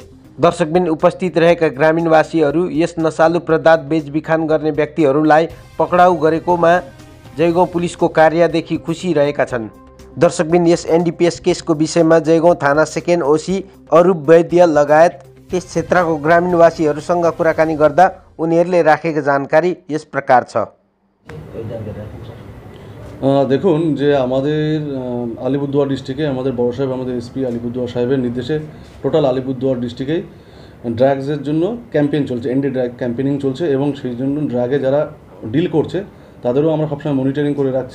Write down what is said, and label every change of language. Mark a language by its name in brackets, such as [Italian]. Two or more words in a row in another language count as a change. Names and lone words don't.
[Nepali] दर्शकबिन, उपस्थित रहेका ग्रामीणवासीहरू यस नशालु पदार्थ बेचबिखान गर्ने व्यक्तिहरूलाई पक्राउ गरेकोमा जयगाउँ पुलिसको कार्यदेखि खुसी रहेका छन्। दर्शकबिन, यस एनडीपीएस केसको विषयमा जयगाउँ थाना [English] second OC [Nepali] अरूप वैद्य लगायत त्यस क्षेत्रको ग्रामीणवासीहरूसँग कुराकानी गर्दा उनीहरूले राखेको जानकारी यस प्रकार छ। [Bangla] দেখুন যে আমাদের আলিপুরদুয়ার ডিস্ট্রিক্টে আমাদের বড় সাহেব আমাদের এসপি আলিপুরদুয়ার সাহেবের নির্দেশে টোটাল আলিপুরদুয়ার ডিস্ট্রিক্টেই ড্রাগসের জন্য ক্যাম্পেইন চলছে, [English] anti drug campaigning [Bangla] চলছে এবং সেই জন্য ড্রাগে যারা ডিল করছে তাদেরও আমরা সবসময় মনিটরিং করে রাখছি।